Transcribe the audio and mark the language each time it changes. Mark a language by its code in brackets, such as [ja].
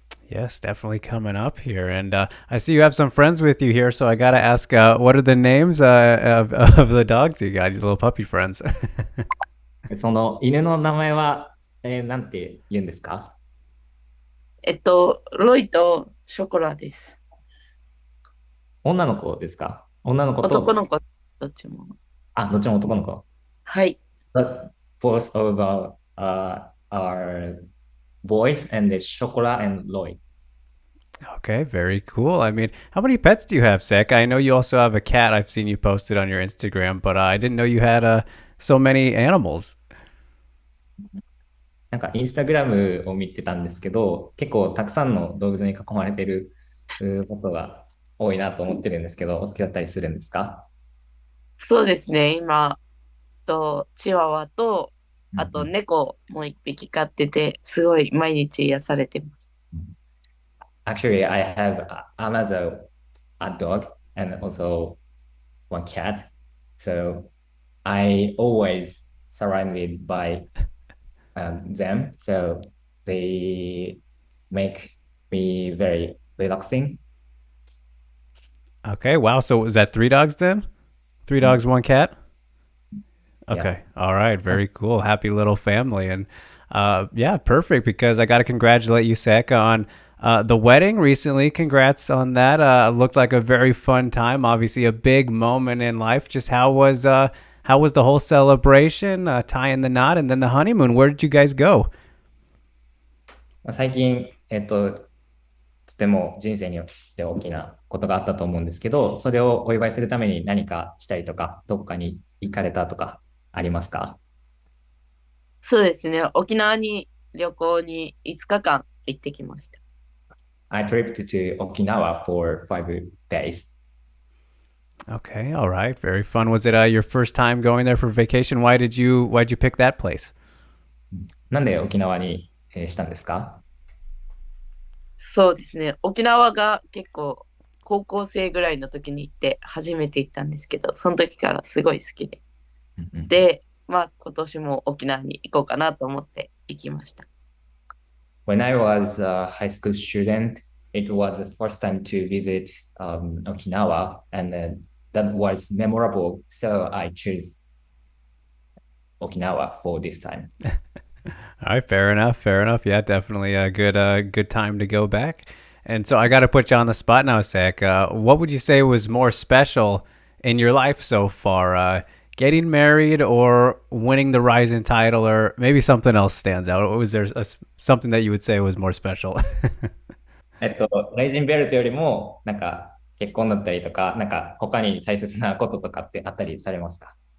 [en] Yes, definitely coming up here. And I see you have some friends with you here, so I got to ask, what are the names of the dogs you got, your little puppy friends? [ja] その犬の名前は、なんて言うんですか？ロイとショコラです。女の子ですか？女の子と。男の子、どっちも。どっちも男の子。はい。 [en] But both of are boys and the Chocolat and Lloyd. Okay, very cool. I mean, how many pets do you have, Sek? I know you also have a cat. I've seen you posted on your Instagram, but I didn't know you had so many animals. [ja] なんかインスタグラムを見てたんですけど、結構たくさんの動物に囲まれてることが多いなと思ってるんですけど、お好きだったりするんですか？そうですね。今、チワワと、あと猫も一匹飼ってて、すごい毎日癒されてます。 [en] Actually, I have another a dog and also one cat. So I always surrounded by them. So they make me very relaxing. Okay, wow. So is that 3 dogs then? 3 dogs, 1 cat? Okay. Yes. All right. Very cool. Happy little family. And yeah, perfect because I got to congratulate you, Sek, on the wedding recently. Congrats on that. Looked like a very fun time. Obviously, a big moment in life. Just how was the whole celebration, tying the knot, and then the honeymoon? Where did you guys go? [ja] 最近、とても人生によって大きなことがあったと思うんですけど、それをお祝いするために何かしたりとか、どこかに行かれたとかありますか？そうですね。沖縄に旅行に5日間行ってきました。 [en] I tripped to Okinawa for 5 days. Okay, all right, very fun. Was it your first time going there for vacation? Why'd you pick that place? [ja] なんで沖縄に、したんですか？そうですね。沖縄が結構高校生ぐらいの時に行って初めて行ったんですけど、その時からすごい好きで。で、今年も沖縄に行こうかなと思って行きました。 [en] When I was a high school student, it was the first time to visit Okinawa, and that was memorable. So I chose Okinawa for this time. All right, fair enough, fair enough. Yeah, definitely a good time to go back. And so I got to put you on the spot now, Zach. What would you say was more special in your life so far? Getting married or winning the Rising title, or maybe something else stands out? Was there something that you would say was more special? [ja] ライジンベルトよりも、なんか結婚だったりとか、なんか他に大切なこととかってあったりされますか？